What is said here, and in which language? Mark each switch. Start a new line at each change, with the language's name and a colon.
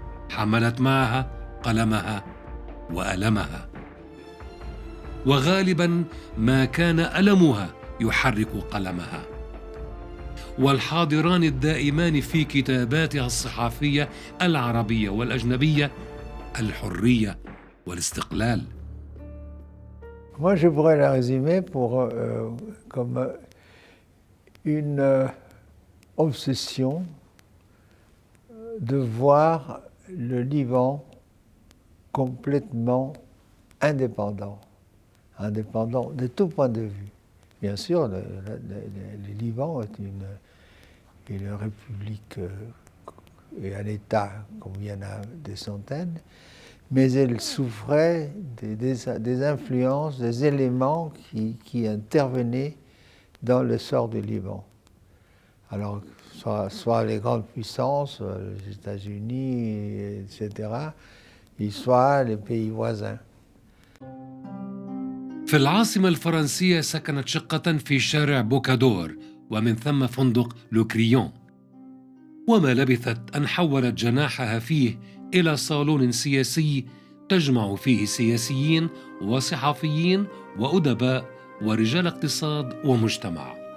Arabic: حملت معها قلمها وألمها، وغالبا ما كان ألمها يحرك قلمها. والحاضران الدائمان في كتاباتها الصحفية العربية والأجنبية الحرية والاستقلال.
French: Moi, je pourrais la résumer comme une obsession de voir le Liban complètement indépendant de tout point de vue. Bien sûr, le Liban est une république et un État comme il y en a des centaines, mais elle souffrait des influences, des éléments qui intervenaient dans le sort du Liban. Alors, soit les grandes puissances, les États-Unis, etc., soit les pays voisins.
Arabic: في العاصمة الفرنسية سكنت شقة في شارع بوكادور، ومن ثم فندق لوكريون. وما لبثت أن حولت جناحها فيه إلى صالون سياسي تجمع فيه سياسيين وصحفيين وأدباء ورجال اقتصاد ومجتمع.